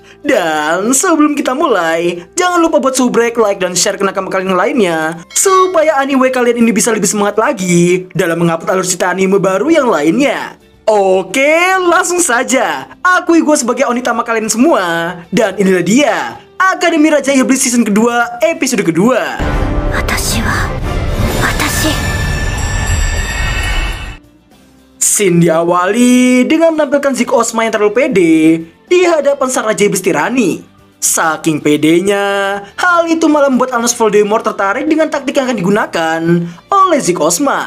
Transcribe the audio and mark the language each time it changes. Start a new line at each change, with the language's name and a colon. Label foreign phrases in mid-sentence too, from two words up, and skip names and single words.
Indonesian: Dan sebelum kita mulai, jangan lupa buat subrek, like, dan share ke nakama kalian lainnya, supaya anime kalian ini bisa lebih semangat lagi dalam mengupload alur cerita anime baru yang lainnya. Oke, langsung saja. Akui gue sebagai Onitama kalian semua. Dan inilah dia, Akademi Raja Iblis season kedua episode kedua.
Japanese: 私は私.
Indonesian: Scene diawali dengan menampilkan Zik Osma yang terlalu pede di hadapan sang Raja Iblis Tirani. Saking pedenya, hal itu malah membuat Anos Voldemort tertarik dengan taktik yang akan digunakan oleh Zik Osma.